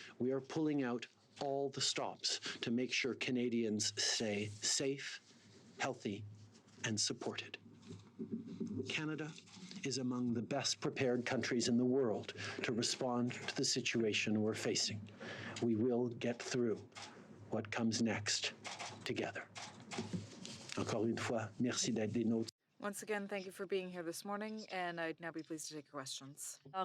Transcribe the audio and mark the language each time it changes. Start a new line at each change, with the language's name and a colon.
English: We are pulling out all the stops to make sure Canadians stay safe, healthy, and supported. Canada is among the best prepared countries in the world to respond to the situation we're facing. We will get through what comes next together.
French: Encore une fois, merci d'être des nôtres.
English: Once again, thank you for being here this morning, and I'd now be pleased to take your questions.